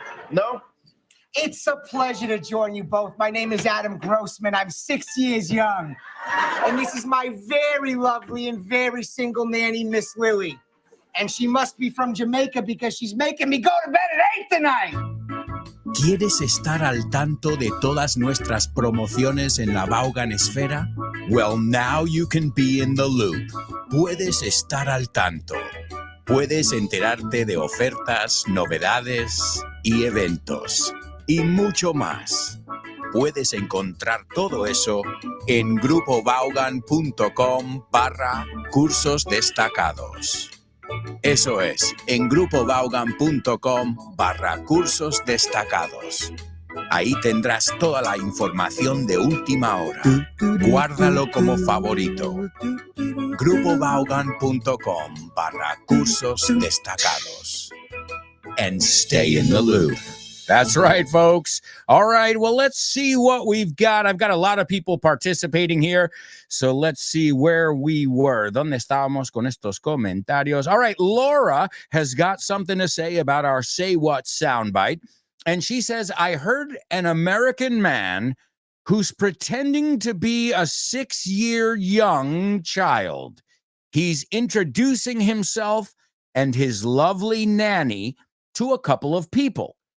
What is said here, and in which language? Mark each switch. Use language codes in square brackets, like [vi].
[en] No. It's a pleasure to join you both. My name is Adam Grossman. I'm 6 years young. And this is my very lovely and very single nanny, Miss Lily. And she must be from Jamaica because she's making me go to bed at 8 tonight. [es] ¿Quieres estar al tanto de todas nuestras promociones en la Vaughan Esfera? [en] Well, now you can be in the loop. [es] Puedes estar al tanto. Puedes enterarte de ofertas, novedades y eventos. Y mucho más. Puedes encontrar todo eso en grupovaughan.com/cursos destacados. Eso es, en grupovaughan.com/cursos destacados. Ahí tendrás toda la información de última hora. Guárdalo como favorito. GrupoVaughan.com/cursos destacados. [en] And stay in the loop. That's right, folks. All right, well, let's see what we've got. I've got a lot of people participating here, so let's see where we were. [es] ¿Dónde estábamos con estos comentarios? [en] All right, Laura has got something to say about our Say What soundbite, and she says, I heard an American man who's pretending to be a 6-year young child. He's introducing himself and his lovely nanny to a couple of people.